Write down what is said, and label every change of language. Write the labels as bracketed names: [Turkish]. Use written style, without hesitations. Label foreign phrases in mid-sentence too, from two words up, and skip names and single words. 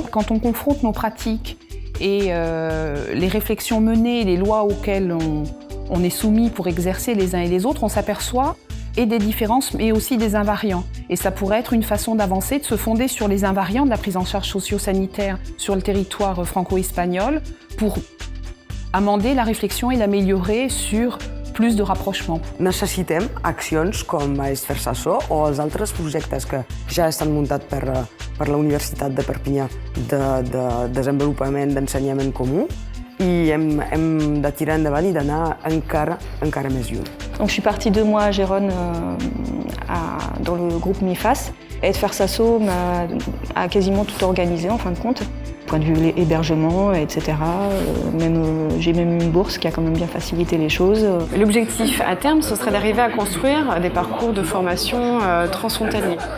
[French] Quand on confronte nos pratiques et les réflexions menées, les lois auxquelles on est soumis pour exercer les uns et les autres, on s'aperçoit et des différences, mais aussi des invariants. Et ça pourrait être une façon d'avancer, de se fonder sur les invariants de la prise en charge socio-sanitaire sur le territoire franco-espagnol pour amender la réflexion et l'améliorer sur plus de rapprochement. [Catalan] Necessitem accions com és FERSAZO o els altres projectes que ja estan muntats per la Universitat de Perpinyà de desenvolupament d'ensenyament comú i hem de tirar endavant i d'anar encara més lluny. [French] Donc, je suis partie 2 mois à Gérone dans le groupe MIFAS et FERSAZO a quasiment tout organisé en fin de compte. Point de vue hébergement, etc. J'ai même eu une bourse qui a quand même bien facilité les choses. L'objectif à terme, ce serait d'arriver à construire des parcours de formation transfrontaliers.